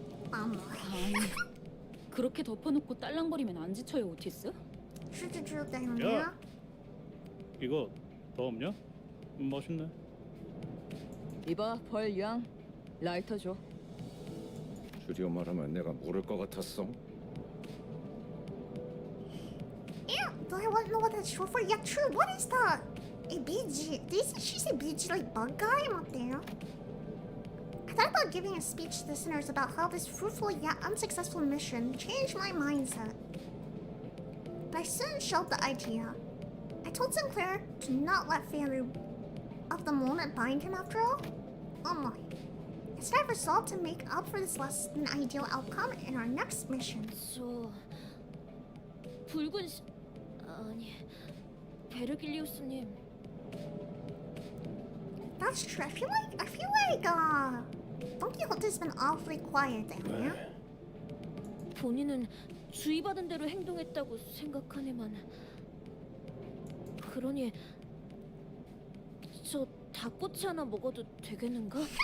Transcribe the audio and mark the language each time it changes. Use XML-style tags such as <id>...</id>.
<ko>아니, 그렇게 덮어놓고 딸랑거리면 안 지쳐요, 오티스? 줄 때문에요. 야, 이거 더 없냐? 멋있네. 이봐, 벌양. 라이터 줘. 줄여 말하면 내가 모를 것 같았어.</ko> <en>Yeah, do I want to know what that's short for? Yeah, true. What is that? A BG. Did she say BG like bug guy?</en> <ko>어때요?</ko> <en>I thought about giving a speech to the listeners about how this fruitful yet unsuccessful mission changed my mindset. But I soon shelved the idea. I told Sinclair to not let failure of the moment bind him after all. Oh my. Instead, I resolved to make up for this less than ideal outcome in our next mission.</en> <ko>붉은 아니 베르길리우스님</ko> <en>That's true. I feel like Don Quixote's been awfully quiet there.</en> <ko>본인은 주의받은 대로 행동했다고 생각하네만. 그러니 저 닭꼬치 하나 먹어도 되겠는가?</ko>